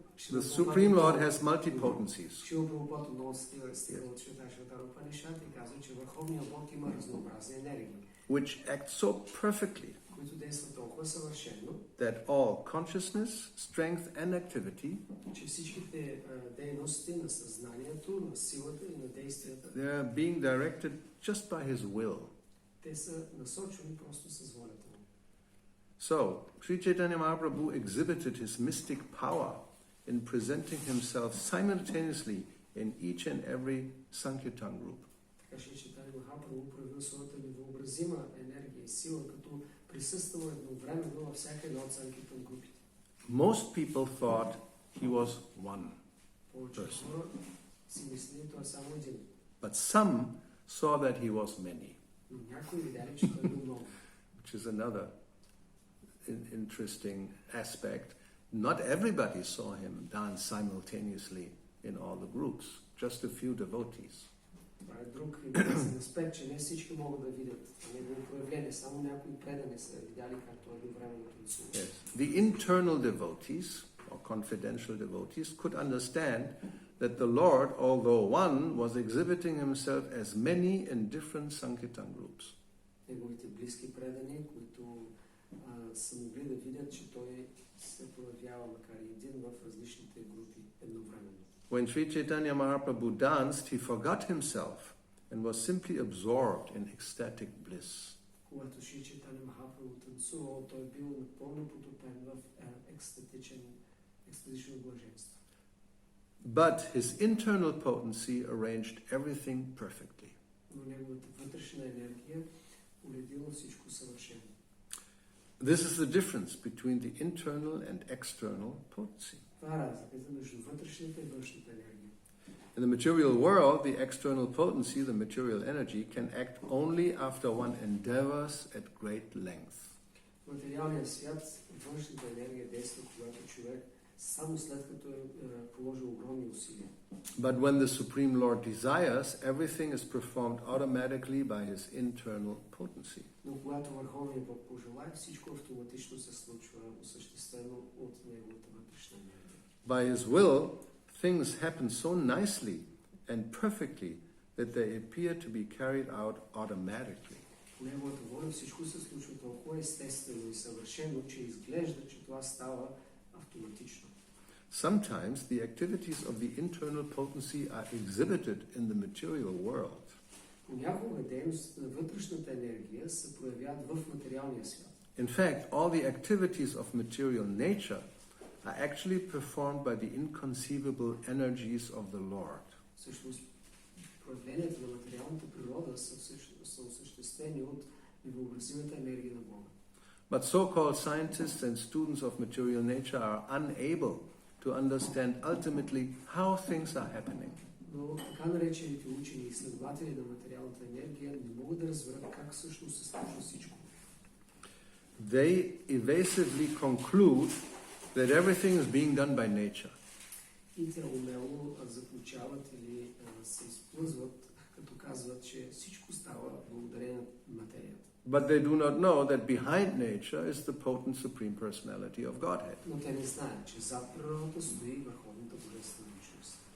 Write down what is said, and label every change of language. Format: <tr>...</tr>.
<en>The Supreme Lord has multipotencies.</en> <bg>Шрила Прабхупад отново стига от Швиташвата Упанишат и казва, че Върховният Бог има разнообразни енергии,</bg> <en>which act so perfectly</en> <bg>които действат толкова съвършено,</bg> <en>that all consciousness, strength and activity,</en> <bg>че всичките дейности на съзнанието, на силата и на действията,</bg> <en>they are being directed just by his will.</en> <bg>те са насочени просто с волята му.</bg> <en>So, Sri Chaitanya Mahaprabhu exhibited his mystic power in presenting himself simultaneously in each and every Sankirtan group.</en> <bg>Така че Чайтания Махапрабху проявил своята невъобразима енергия и сила, като присъствал едновременно във всяка една от Санкиртан групите.</bg> <en>Most people thought he was one</en> <bg>Повечето</bg> <en>person,</en> <bg>хора си мислили, той е само един.</bg> <en>but some saw that he was many,</en> <bg>Но някои видяли, че той е много.</bg> <en>which is another interesting aspect. not everybody saw him dance simultaneously in all the groups, just a few devotees.</en> <bg>Това е друг интересен аспект, че не всички могат да видят негово проявление, само някои предани са видяли как той едновременно танцува.</bg> <en>Yes. The internal devotees, or confidential devotees, could understand that the Lord, although one, was exhibiting himself as many in different Sankirtan groups.</en> <bg>Неговите близки предани, които са могли да видят, че той се проявява, макар и един, в различните групи едновременно.</bg> <en>When Sri Chaitanya Mahaprabhu danced, he forgot himself and was simply absorbed in ecstatic bliss.</en> <bg>Когато Шри Чайтаня Махапрабху танцувал, той бил напълно потопен в екстатично блаженство.</bg> <en>But his internal potency arranged everything perfectly.</en> <bg>Но неговата вътрешна енергия уредила всичко съвършено.</bg> <en>This is the difference between the internal and external potency.</en> <bg>Това е разликата между вътрешната и външната енергия.</bg> <en>In the material world, the external potency, the material energy, can act only after one endeavors at great length.</en> <bg>В материалния свят външната енергия действа, когато човек само след като е положил огромни усилия.</bg> <en>But when the Supreme Lord desires, everything is performed automatically by his internal potency.</en> <bg>Но когато Върховният Бог пожелае, всичко автоматично се случва осъществено от неговата вътрешна енергия.</bg> <en>By his will, things happen so nicely and perfectly that they appear to be carried out automatically.</en> <bg>По неговата воля всичко се случва толкова естествено и съвършено, че изглежда, че това става автоматично.</bg> <en>Sometimes the activities of the internal potency are exhibited in the material world.</en> <bg>Понякога дейност на вътрешната енергия се проявяват в материалния свят.</bg> <en>In fact, all the activities of material nature are actually performed by the inconceivable energies of the Lord.</en> <bg>Всъщност, проявленията на материалната природа са осъществени от невъобразимата енергия на Бога.</bg> <en>But so-called scientists and students of material nature are unable to understand ultimately how things are happening.</en> <bg>Но така наречените учени и изследователи на материалната енергия не могат да разберат как всъщност се случва всичко.</bg> <en>They evasively conclude that everything is being done by nature.</en> <bg>И те умело заключават или се изплъзват, като казват, че всичко става благодарение на материята.</bg> <en>But they do not know that behind nature is the potent Supreme Personality of Godhead.</en> <bg>Но те не знаят, че зад природата стои върховната божествена личност.</bg>